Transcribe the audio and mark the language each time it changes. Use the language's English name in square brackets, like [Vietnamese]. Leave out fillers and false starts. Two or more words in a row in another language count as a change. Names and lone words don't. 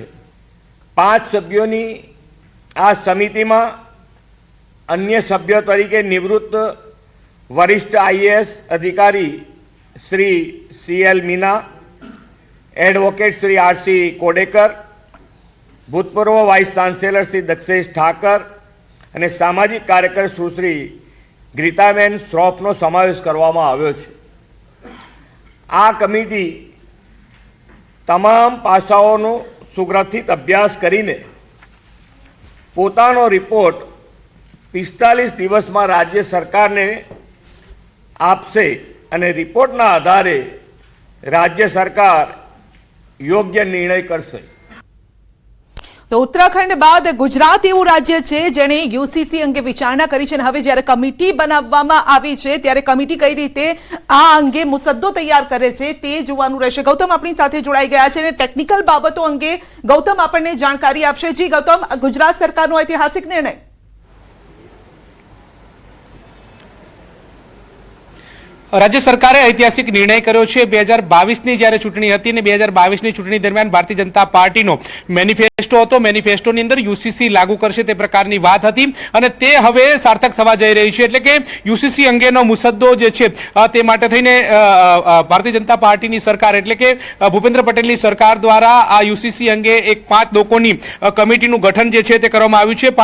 [Gujarati] 5 સભ્યોં કી આ સમિતિ મેં અન્ય સભ્યોં તરીકે નિવૃત્ત વરિષ્ઠ આઈએએસ અધિકારી શ્રી સીએલ મીના, એડવોકેટ શ્રી આરસી કોડેકર, ભૂતપૂર્વ [English] vice chancellor [Gujarati] શ્રી દક્ષેશ ઠાકર ઔર સામાજિક કાર્યકર સુશ્રી ગીતાબેન શ્રોફનો સમાવેશ કરવામાં આવ્યો છે। આ કમિટી તમામ પાસાઓનો સુગ્રથિત અભ્યાસ કરીને પોતાનો રિપોર્ટ 45 દિવસ મેં રાજ્ય સરકાર ને આપશે અને રિપોર્ટના આધારે રાજ્ય સરકાર યોગ્ય નિર્ણય કરશે। તો ઉત્તરાખંડ બાદ ગુજરાત એવું રાજ્ય છે જેણે યુસીસી અંગે વિચારણા કરી છે। હવે જ્યારે કમિટી બનાવવામાં આવી છે ત્યારે કમિટી કઈ રીતે આ અંગે મુસદ્દો તૈયાર કરે છે તે જોવાનું રહેશે। ગૌતમ આપણી સાથે જોડાઈ ગયા છે ને ટેક્નિકલ બાબતો અંગે ગૌતમ આપણને જાણકારી આપશે। જી ગૌતમ, ગુજરાત સરકારનો ઐતિહાસિક નિર્ણય। રાજ્ય સરકારે ઐતિહાસિક નિર્ણય કર્યો છે। 2022 ની જ્યારે ચૂંટણી હતી ને 2022 ની ચૂંટણી દરમિયાન ભારતીય જનતા પાર્ટીનો મેનિફેસ્ટો હતો। મેનિફેસ્ટોની અંદર યુસીસી લાગુ કરશે તે પ્રકારની વાત હતી અને તે હવે સાર્થક થવા જઈ રહી છે। એટલે કે યુસીસી અંગેનો મુસદ્દો જે છે તે માટે થઈને ભારતીય જનતા પાર્ટીની સરકાર એટલે કે ભૂપેન્દ્ર પટેલની સરકાર દ્વારા આ યુસીસી અંગે એક 5 લોકોની કમિટીનું ગઠન જે છે તે કરવામાં આવ્યું છે।